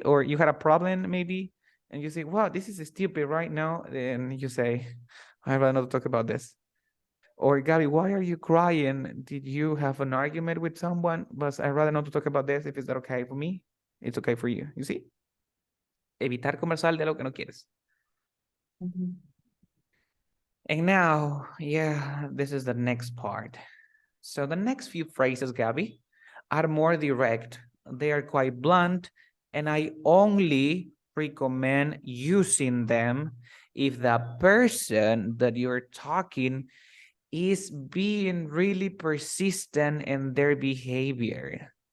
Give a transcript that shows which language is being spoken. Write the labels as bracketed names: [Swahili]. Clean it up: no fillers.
[English] Or you had a problem maybe, and you say, wow, this is stupid right now. And you say, I'd rather not talk about this. Or Gabby, why are you crying? Did you have an argument with someone? But I'd rather not to talk about this. If it's that okay for me, it's okay for you. You see? [Spanish] Evitar conversar de lo que no quieres. [English] And now, yeah, this is the next part. So the next few phrases, Gabby, are more direct. They are quite blunt, and I only recommend using them if the person that you're talking is being really persistent in their behavior.